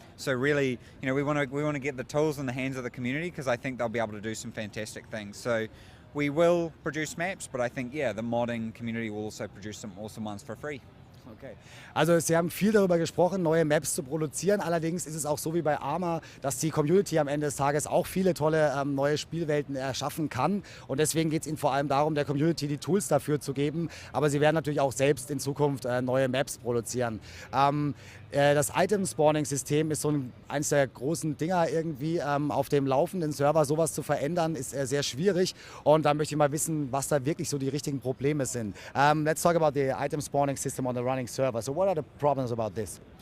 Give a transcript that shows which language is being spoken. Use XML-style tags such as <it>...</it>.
<en>So really, we want to get the tools in the hands of the community because I think they'll be able to do some fantastic things. So we will produce maps, but I think, the modding community will also produce some awesome ones for free. Okay.</en> <de>Also Sie haben viel darüber gesprochen, neue Maps zu produzieren. Allerdings ist es auch so wie bei Arma, dass die Community am Ende des Tages auch viele tolle neue Spielwelten erschaffen kann. Und deswegen geht es Ihnen vor allem darum, der Community die Tools dafür zu geben. Aber Sie werden natürlich auch selbst in Zukunft neue Maps produzieren. Das Item-Spawning-System ist so eines der großen Dinger irgendwie. Auf dem laufenden Server sowas zu verändern, ist sehr schwierig. Und da möchte ich mal wissen, was da wirklich so die richtigen Probleme sind.</de> <en>Let's talk about the Item-Spawning-System on the running server. So what are the problems about this?</en>